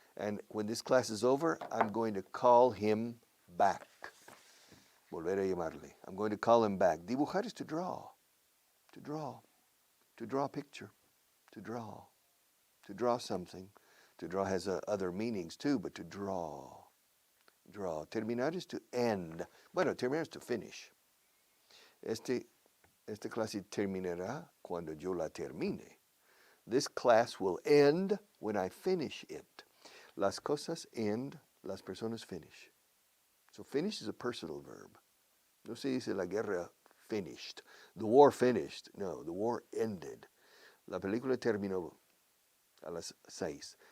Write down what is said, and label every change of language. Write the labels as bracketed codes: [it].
[en] And when this class is over, I'm going to call him back. [es] Volver a llamarle. [en] I'm going to call him back. Dibujar is to draw. To draw. To draw a picture. To draw. To draw something. To draw has other meanings too, but to draw. Draw. Terminar is to end. Bueno, terminar is to finish. [es] Esta clase terminará cuando yo la termine. [en] This class will end when I finish it. [es] Las cosas end, las personas finish. [en] So finish is a personal verb. [es] No se dice la guerra [en] finished. The war finished. No, the war ended. [es] La película terminó a las 6.